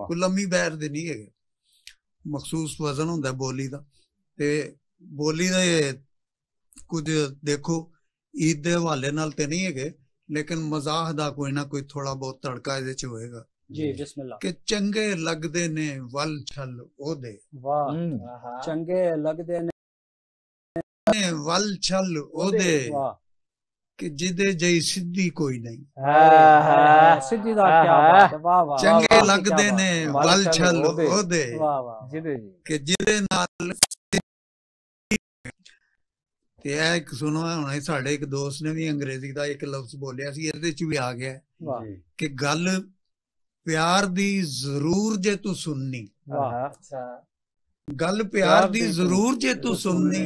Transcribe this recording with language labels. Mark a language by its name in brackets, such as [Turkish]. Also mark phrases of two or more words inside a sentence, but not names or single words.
[Punjabi] ਕੋਈ ਲੰਮੀ ਬੈਰ ਦੇ ਨਹੀਂ ਹੈਗੇ, ਮਖਸੂਸ ਵਜ਼ਨ ਹੁੰਦਾ ਬੋਲੀ ਦਾ। ਤੇ ਬੋਲੀ ਦੇ ਕੁਝ ਦੇਖੋ ਈਦ ਦੇ ਹਵਾਲੇ ਨਾਲ ਤੇ ਨਹੀਂ ਹੈਗੇ, ਲੇਕਿਨ ਮਜ਼ਾਕ ਦਾ ਕੋਈ ਨਾ ਕੋਈ ਥੋੜਾ ਬਹੁਤ ਤੜਕਾ ਇਹਦੇ ਚ ਹੋਏਗਾ ਜੀ ਬਿਸਮਿੱਲਾਹ। ਕਿ ਚੰਗੇ ਲੱਗਦੇ ਨੇ ਵੱਲ ਛਲ ਉਹਦੇ, ਵਾਹ, ਚੰਗੇ ਲੱਗਦੇ ਨੇ ਵੱਲ ਛਲ ਉਹਦੇ, वाह, ਕਿ ਜਿਹਦੇ ਜਈ ਸਿੱਧੀ ਕੋਈ ਨਹੀਂ। ਸਿੱਧੀ ਦਾ ਕਿਆ ਬਾਤ ਹੈ, वाह वाह, ਚੰਗੇ वाह, ਲੱਗਦੇ क्या ਨੇ वाह, ਵੱਲ ਵੱਲ ਛਲ ਛਲ ਉਹਦੇ। ਉਹਦੇ, ਬਾਤ, ਵਾਹ ਵਾਹ, ਜਿਹਦੇ ਜੀ ਕਿ ਜਿਹਦੇ ਨਾਲ ਤੇ ਇਹ ਇੱਕ ਸੁਣੋ ਹੁਣ ਸਾਡੇ ਇੱਕ ਦੋਸਤ ਨੇ ਵੀ ਅੰਗਰੇਜ਼ੀ ਦਾ ਇੱਕ ਲਫ਼ਜ਼ ਬੋਲਿਆ ਸੀ, ਇਹਦੇ ਚ ਵੀ ਆ ਗਿਆ वाह ਕਿ ਗੱਲ ਪਿਆਰ ਦੀ ਜ਼ਰੂਰ ਜੇ ਤੂੰ ਸੁਣਨੀ, ਗੱਲ ਪਿਆਰ ਦੀ ਜ਼ਰੂਰ ਜੇ ਤੂੰ ਸੁਣਨੀ,